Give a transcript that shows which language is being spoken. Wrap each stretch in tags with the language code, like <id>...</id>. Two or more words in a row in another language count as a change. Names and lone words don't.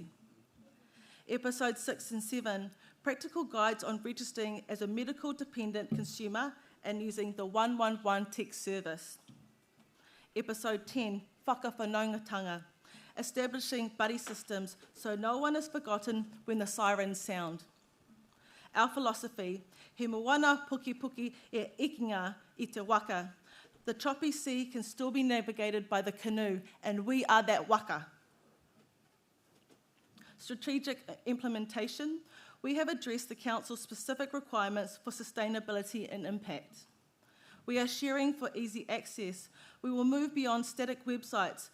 <en>Episode 6 and 7, practical guides on registering as a medical-dependent consumer and using the 111 text service. Episode 10, Whakawhanaungatanga, establishing buddy systems so no one is forgotten when the sirens sound. Our philosophy,</en> <mi>he moana puki puki e ikinga I te waka.</mi> <en>The choppy sea can still be navigated by the canoe, and we are that waka. Strategic implementation. We have addressed the Council's specific requirements for sustainability and impact. We are sharing for easy access. We will move beyond static websites.</en>